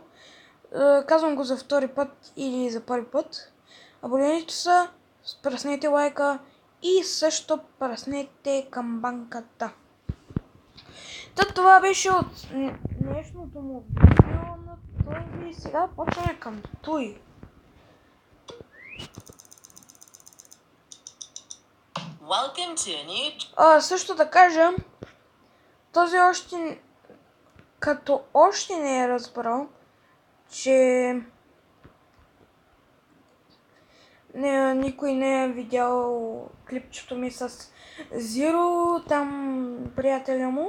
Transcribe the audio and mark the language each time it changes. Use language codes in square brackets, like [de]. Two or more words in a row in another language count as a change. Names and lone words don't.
[bg] Казвам го за втори път или за първи път. Абонирайте се, пръснете лайка и също пръснете камбанката. Това беше от днешното му видео на този. Сега почваме към той. [en] Welcome to a new... [bg] Също да кажа, този още, като още не е разбрал, че никой не е видял клипчето ми с Зиро, там приятеля му.